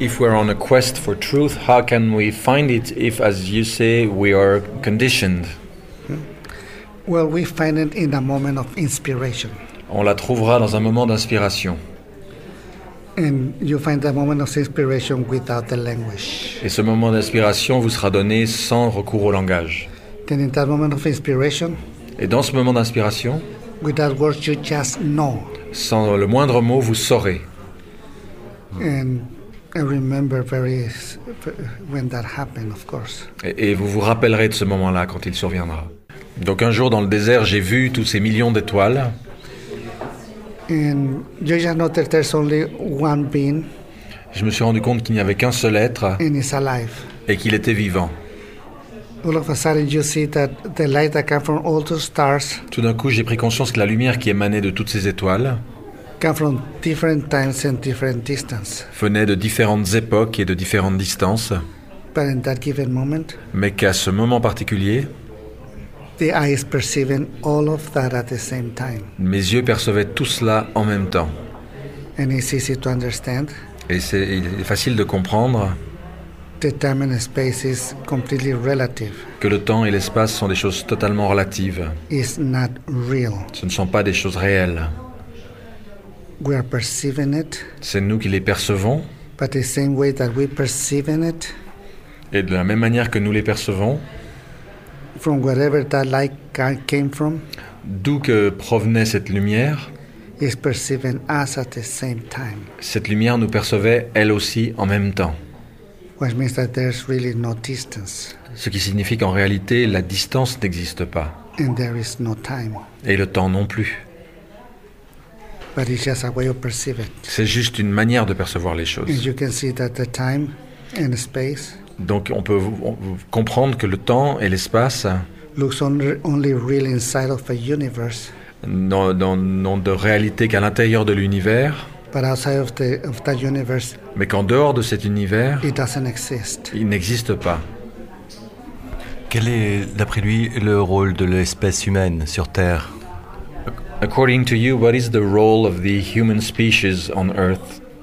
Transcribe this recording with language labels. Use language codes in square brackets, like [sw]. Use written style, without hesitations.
[en] If we're on a quest for truth, how can we find it if, as you say, we are conditioned? Well, we find it in a moment of inspiration. [fr] On la trouvera dans un moment d'inspiration. [en] And you find that moment of inspiration without the language. [fr] Et ce moment d'inspiration vous sera donné sans recours au langage. [en] Then in that moment of inspiration. [fr] Et dans ce moment d'inspiration. [en] Without words, you just know. [fr] Sans le moindre mot, vous saurez. [en] And I remember very when that happened, of course. [fr] Et vous vous rappellerez de ce moment-là quand il surviendra. Donc un jour dans le désert, j'ai vu tous ces millions d'étoiles. [en] And you just know that there's only one being. [fr] Je me suis rendu compte qu'il n'y avait qu'un seul être. [en] And it's alive. [fr] Et qu'il était vivant. [en] All of a sudden, you see that the light that came from all those stars. [fr] Tout d'un coup, j'ai pris conscience que la lumière qui émanait de toutes ces étoiles. [en] Came from different times and different distances. [fr] Venait de différentes époques et de différentes distances. [en] But in that given moment. [fr] Mais qu'à ce moment particulier. [en] The eyes perceiving all of that at the same time. [fr] Mes yeux percevaient tout cela en même temps. [en] And it's easy to understand. [fr] Et c'est facile de comprendre. [en] The time and space is completely relative. [fr] Que le temps et l'espace sont des choses totalement relatives. [en] It's not real. [fr] Ce ne sont pas des choses réelles. [en] We are perceiving it. [fr] C'est nous qui les percevons. [en] But the same way that we perceive it. [fr] Et de la même manière que nous les percevons. [en] From wherever that light came from, [fr] d'où que provenait cette lumière, [en] is perceiving us at the same time. [fr] Cette lumière nous percevait elle aussi en même temps. [en] Which means that there's really no distance. [fr] Ce qui signifie qu'en réalité, la distance n'existe pas. [en] And there is no time. [fr] Et le temps non plus. [en] But it's just a way of perceiving. [fr] C'est juste une manière de percevoir les choses. [en] And you can see that the time and the space. [fr] Donc on peut comprendre que le temps et l'espace [en] only real inside of a universe, [fr] n'ont de réalité qu'à l'intérieur de l'univers, [en] but outside of the, of that universe, [fr] mais qu'en dehors de cet univers, [en] it doesn't exist. [fr] Il n'existe pas. Quel est, d'après lui, le rôle de l'espèce humaine sur Terre? [en] According to you, what is the role of the human species on Earth?